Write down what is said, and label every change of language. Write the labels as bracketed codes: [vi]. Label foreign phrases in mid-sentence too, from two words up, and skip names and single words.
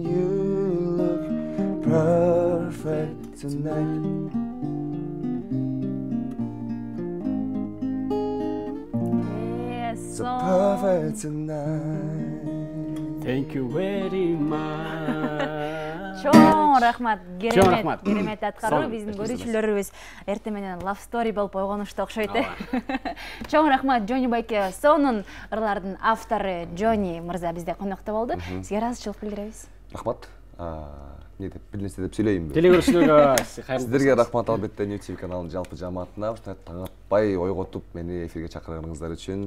[en] You look perfect tonight. Yes, So perfect tonight. Thank you very much. [ky] Чоң рахмат, Чоң рахмат. керемет аткаруу. Сау Биздин болуңуз. көрүүчүлөрүбүз эртең менен [en] love story [ky] болуп койгонушту окшойт. Чоң рахмат Джонни байке. Сонун ырлардын автору Джонни мырза бизде конокто болду. Сизге ыраазычылык билдиребиз. Рахмат. Не деп бир нерсе деп сүйлөйүнбү? Телекөрүүчүлөргө кайрылуу. Сиздерге рахмат, албетте YouTube каналынын жалпы жамаатына таң атпай ойготуп мени эфирге чакырганыңыздар үчүн.